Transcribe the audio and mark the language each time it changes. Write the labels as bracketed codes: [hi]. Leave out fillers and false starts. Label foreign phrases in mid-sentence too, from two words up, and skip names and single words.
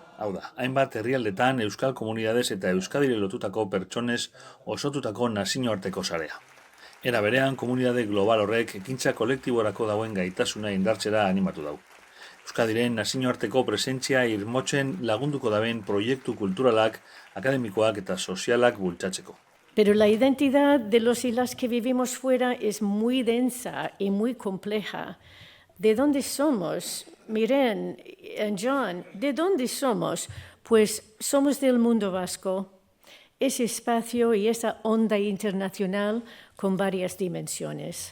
[eu] Hau da, hainbat herrialdetan euskal komunidades eta Euskadire lotutako pertsonez osotutako nazioarteko sarea. Era berean, komunidade global horrek ekintza kolektiborako dauen gaitasuna indartzera animatu dau. Euskadiren nazioarteko presentzia irmotzen lagunduko daben proiektu kulturalak, akademikoak eta sozialak bultzatzeko. [es] Pero la identidad de los y las que vivimos fuera es muy densa y muy compleja. ¿De dónde somos? Miren, John, ¿de dónde somos? Pues somos del mundo vasco. Ese espacio y esa onda internacional con varias dimensiones.